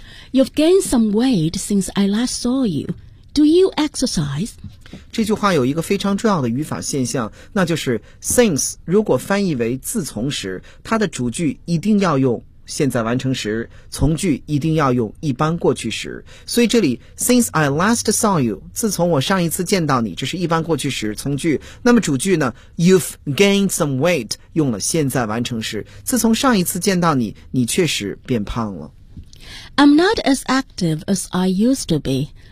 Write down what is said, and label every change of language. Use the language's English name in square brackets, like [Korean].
[English] You've gained some weight since I last saw you. Do you exercise? [Chinese] 这句话有一个非常重要的语法现象，那就是 since, 如果翻译为自从时，它的主句一定要用现在完成时，从句一定要用一般过去时。所以这里 [English] since I last saw you, [Chinese] 自从我上一次见到你，这是一般过去时从句。那么主句呢 , [English] you've gained some weight, [Chinese] 用了现在完成时。自从上一次见到你，你确实变胖了。 [English] I'm not as active as I used to be.